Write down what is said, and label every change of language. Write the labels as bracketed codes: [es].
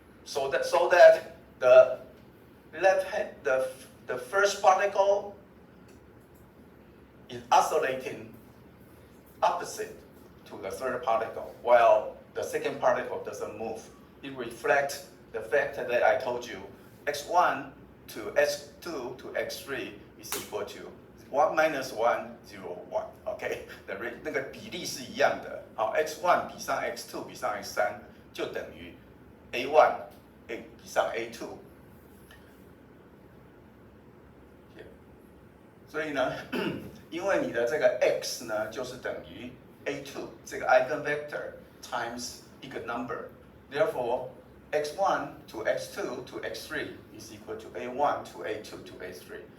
[en] So that the left hand, the first particle is oscillating opposite to the third particle, while the second particle doesn't move. It reflects the fact that I told you x1 to x2 to x3 is equal to 1 minus 1, 0, 1. [zh] OK， 那个比例是一样的。好 ，x1 比上 x2 比上 x3 就等于 a1 比上 a2。所以呢，因为你的这个 x 呢，就是等于 a2 这个 eigenvector times 一个 number， [en] therefore x1 to x2 to x3 is equal to a1 to a2 to a3.